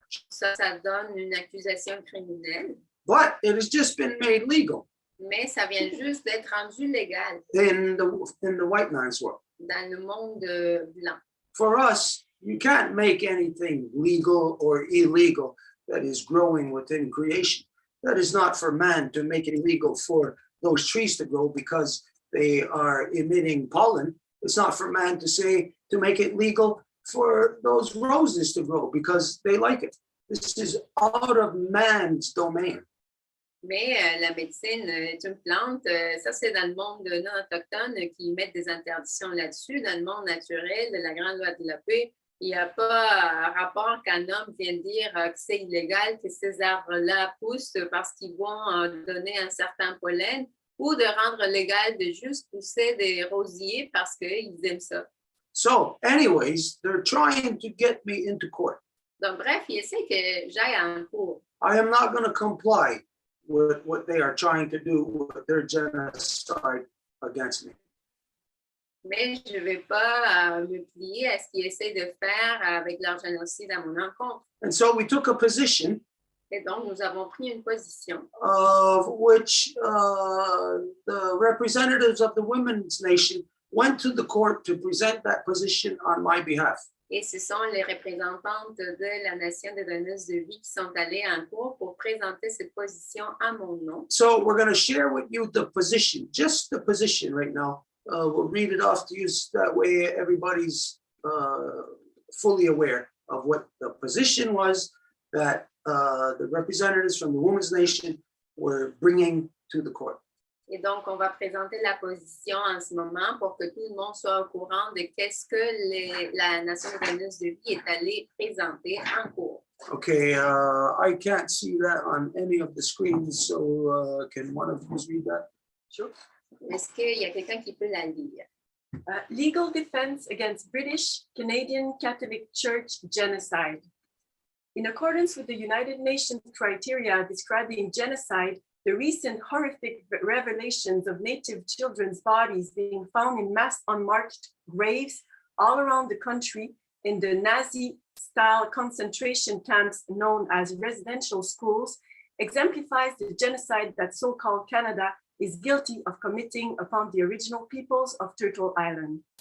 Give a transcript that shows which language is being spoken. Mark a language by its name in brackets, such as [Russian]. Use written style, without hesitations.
[French] Ça donne une accusation criminelle, [English] but it has just been made legal [French] mais ça vient juste d'être rendu légal [English] in the white man's world. [French] dans le monde blanc. [English] For us, you can't make anything legal or illegal that is growing within creation. That is not for man to make it illegal for those trees to grow because they are emitting pollen. It's not for man to say to make it legal for those roses to grow because they like it. This is out of man's domain. [French] Mais la médecine est une plante, ça c'est dans le monde non autochtone qui mettent des interdictions là-dessus. Dans le monde naturel de la grande loi de la paix, il n'y a pas rapport qu'un homme vienne dire que c'est illégal que ces arbres-là poussent parce qu'ils vont donner un certain pollen ou de rendre légal de juste pousser des rosiers parce qu'ils aiment ça. [English] So, anyways, they're trying to get me into court. [French] Donc, bref, ils essaient que j'aille en cours. [English] I am not going to comply with what they are trying to do with their genocide against me. [French] Mais je ne vais pas me plier à ce qu'ils essaient de faire avec leur génocide à mon encontre. [English] And so we took a position [French] Et donc, nous avons pris une position [English] of which the representatives of the Women's Nation went to the court to present that position on my behalf. [French] et ce sont les représentantes de la Nation des donneuses de vie qui sont allées en cours pour présenter cette position à mon nom. [English] So we're going to share with you the position, just the position right now. We'll read it off to you so that way everybody's fully aware of what the position was that the representatives from the Women's Nation were bringing to the court. [French] Et donc, on va présenter la position en ce moment pour que tout le monde soit au courant de qu'est-ce que la Nation des donneuses de vie est allée présenter en cours. [English] Okay, I can't see that on any of the screens, so can one of you read that? Sure. [French] Est-ce qu'il y a quelqu'un qui peut la lire? [English] Legal defense against British Canadian Catholic Church genocide. In accordance with the United Nations criteria describing genocide, the recent horrific revelations of Native children's bodies being found in mass unmarked graves all around the country in the Nazi-style concentration camps known as residential schools exemplifies the genocide that so-called Canada is guilty of committing upon the original peoples of Turtle Island.